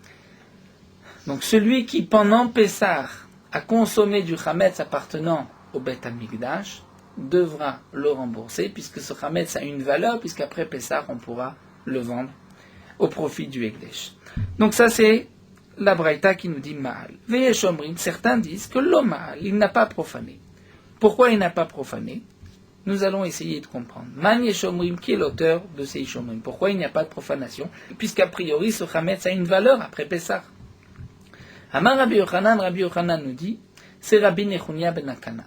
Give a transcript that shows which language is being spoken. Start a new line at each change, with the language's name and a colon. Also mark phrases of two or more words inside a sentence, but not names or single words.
French: Donc celui qui pendant Pessah a consommé du chametz appartenant au Bet Hamikdash devra le rembourser, puisque ce chametz a une valeur, puisqu'après Pessah, on pourra le vendre au profit du Ekdesh. Donc ça, c'est la braïta qui nous dit Ma'al.
Hebrew: ויש אומרים,
French: certains disent que l'Oma'al, il n'a pas profané. Pourquoi il n'a pas profané? Nous allons essayer de comprendre.
Hebrew: מאן יש אומרים,
French: qui est l'auteur de ces
Hebrew: יש אומרים?
French: Pourquoi il n'y a pas de profanation? Puisqu'a priori, ce chametz a une valeur après Pessah.
Hebrew: אמר רבי יוחנן
French: nous dit, c'est Rabbi Nechunia ben Akana.